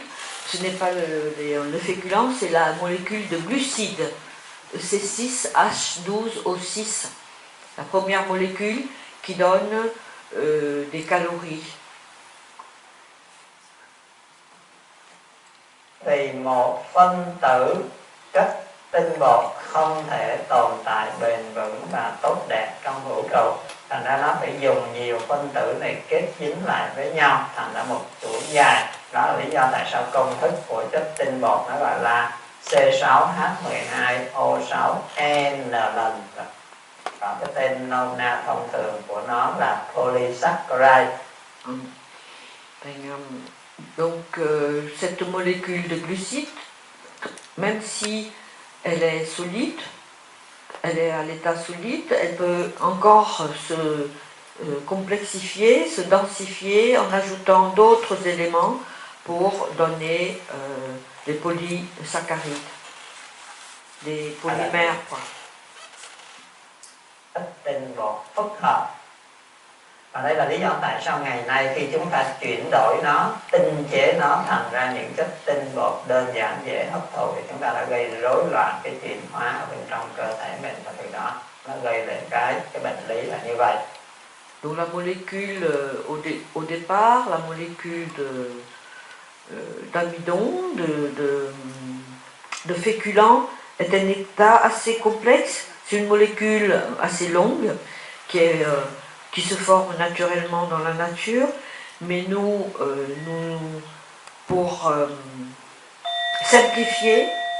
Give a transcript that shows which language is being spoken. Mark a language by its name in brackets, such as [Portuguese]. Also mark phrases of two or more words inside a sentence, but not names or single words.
[French] Ce n'est pas le féculent, c'est la molécule de glucides, C6H12O6, la première molécule qui donne des calories. [Vietnamese] Thì một phân tử chất tinh bột không thể tồn tại bền vững và tốt đẹp trong vũ trụ. Thành ra nó phải dùng nhiều phân tử này kết dính lại với nhau thành ra một chuỗi dài. Đó là lý do tại sao công thức của chất tinh bột nó gọi là C6H12O6N lần. Còn cái tên nôm na thông thường của nó là polysaccharide. [French] Donc cette molécule de glucides, même si elle est solide, elle est à l'état solide, elle peut encore se complexifier, se densifier en ajoutant d'autres éléments pour donner des polysaccharides, des polymères. [Vietnamese] Tinh bột phức hợp. Và đây là lý do tại sao ngày nay khi chúng ta chuyển đổi nó, tinh chế nó thành ra những chất tinh bột đơn giản dễ hấp thụ, thì chúng ta đã gây rối loạn cái chuyển hóa ở bên trong cơ thể mình, và từ đó nó gây đến cái bệnh lý là như vậy. [French] Donc la molécule au départ, la molécule d'amidon, de féculent est un état assez complexe. C'est une molécule assez longue qui se forme naturellement dans la nature, mais nous pour simplifier,